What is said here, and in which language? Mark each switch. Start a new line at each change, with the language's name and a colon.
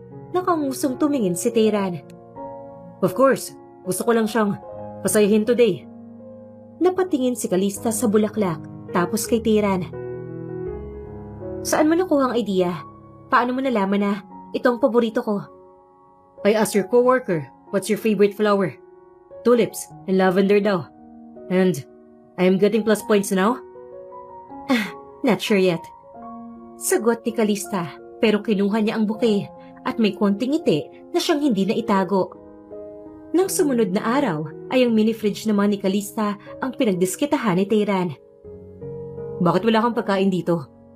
Filipino: Nakangusong tumingin si Tayran.
English: Of course,
Filipino: gusto ko lang siyang pasayahin today. Napatingin si Calista sa bulaklak, tapos kay Tayran. Saan mo nakuha ang idea? Paano mo nalaman na ito ang paborito ko?
English: I asked your coworker, what's your favorite flower? Tulips and lavender daw. And I am getting plus points now? Not sure yet.
Filipino: Sagot ni Calista, pero kinuha niya ang bouquet at may konting ngiti na siyang hindi na itago. Nang sumunod na araw, ay ang mini-fridge naman ni Calista ang pinagdiskitahan ni Tayran. Bakit wala kang pagkain dito?